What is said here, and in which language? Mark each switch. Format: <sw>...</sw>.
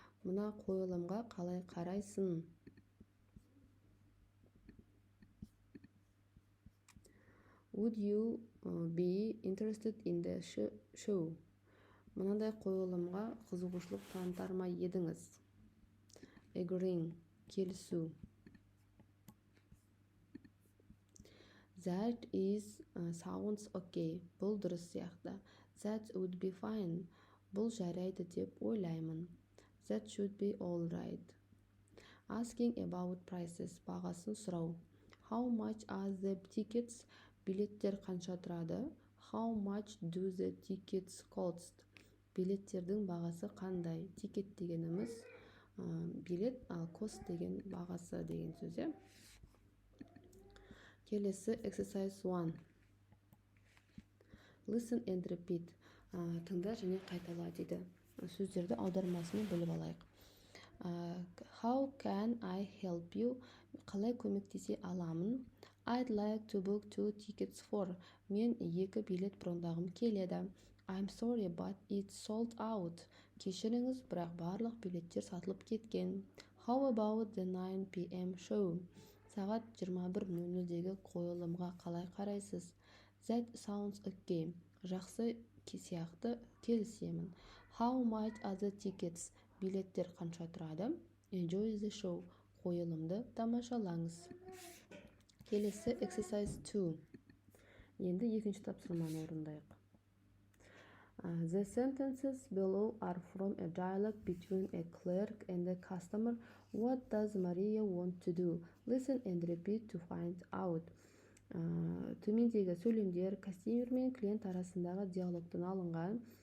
<kk>Мына қойылымға қалай қарайсың?</kk> <en>Would you be interested in the show?</en> <kk>Мынандай қойылымға қызығушылық танытар ма едіңіз?</kk> <en>Agreeing,</en> <kk>келісу.</kk> <en>That is sounds okay.</en> <kk>Бұл дұрыс сияқты.</kk> <en>That would be fine.</en> <kk>Бұл жарайды деп ойлаймын.</kk> <en>That should be all right. Asking about prices,</en> <kk>бағасын сұрау.</kk> <en>How much are the tickets?</en> <kk>Билеттер қанша тұрады?</kk> <en>How much do the tickets cost?</en> <kk>Билеттердің бағасы қандай? Тикет дегеніміз билет, ал cost деген бағасы деген сөз. Келесі exercise 1.</kk> <en>Listen and repeat.</en> <kk>Тыңда және қайтала дейді. Сөздерді аудармасымен біліп алайық.</kk> <en>How can I help you?</en> <kk>Қалай көмектесе аламын?</kk> <en>I'd like to book 2 tickets for.</en> <kk>Мен 2 билет брондағым келеді.</kk> <en>I'm sorry, but it's sold out.</en> <kk>Кешіріңіз, бірақ барлық билеттер сатылып кеткен.</kk> <en>How about the 9 p.m. show?</en> <kk>Сағат 21:00-дегі қойылымға қалай қарайсыз?</kk> <en>That sounds okay.</en> <kk>Жақсы сияқты келісемін.</kk> <en>How much are the tickets?</en> <kk>Билеттер қанша тұрады?</kk> <en>Enjoy the show.</en> <kk>Қойылымды тамашалаңыз. Келесі exercise 2. Енді екінші тапсырманы орындайық.</kk> <en>The sentences below are from a dialogue between a clerk and a customer. What does Maria want to do? Listen and repeat to find out.</en> <kk>Төмендегі сөйлемдер кастомер мен клиент арасындағы диалогтан алынған.</kk>